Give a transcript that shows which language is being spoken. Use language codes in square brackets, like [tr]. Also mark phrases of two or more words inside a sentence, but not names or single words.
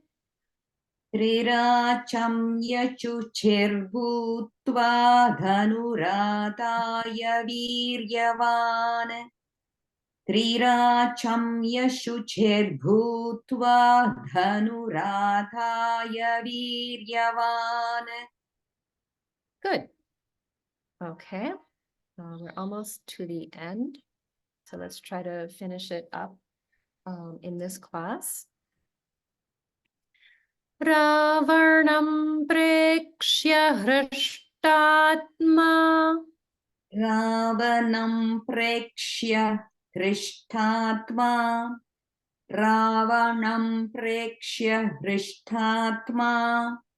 [sa] Trirachamya chuchirbhutva dhanuradaya viryavan. Trirachamya shuchirbhutva dhanuradaya viryavan. [en] Good. Okay. We're almost to the end. So let's try to finish it up in this class. [sa] Ravarnam prekshya hrishtatma. Ravanam prekshya hrishtatma. Ravanam prekshya hrishtatma.